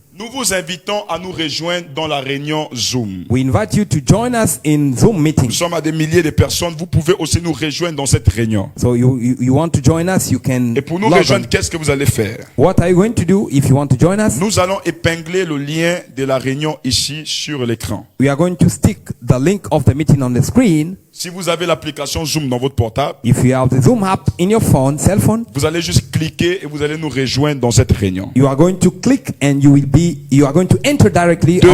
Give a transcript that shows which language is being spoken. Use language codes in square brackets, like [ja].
[fr] Nous vous invitons à nous rejoindre dans la réunion Zoom. [en] We invite you to join us in Zoom meeting. [fr] Nous sommes à des milliers de personnes. Vous pouvez aussi nous rejoindre dans cette réunion. [en] So you want to join us, you can [fr] Et pour nous [en] log [fr] rejoindre, [en] on. [fr] qu'est-ce que vous allez faire? [en] What are you going to do if you want to join us? [fr] Nous allons épingler le lien de la réunion ici sur l'écran. [en] We are going to stick the link of the meeting on the screen. [fr] Si vous avez l'application Zoom dans votre portable, [en] If you have the Zoom app in your phone, cell phone, [fr] vous allez juste cliquer et vous allez nous rejoindre dans cette réunion. [en] you are going to click and you are going to enter directly on the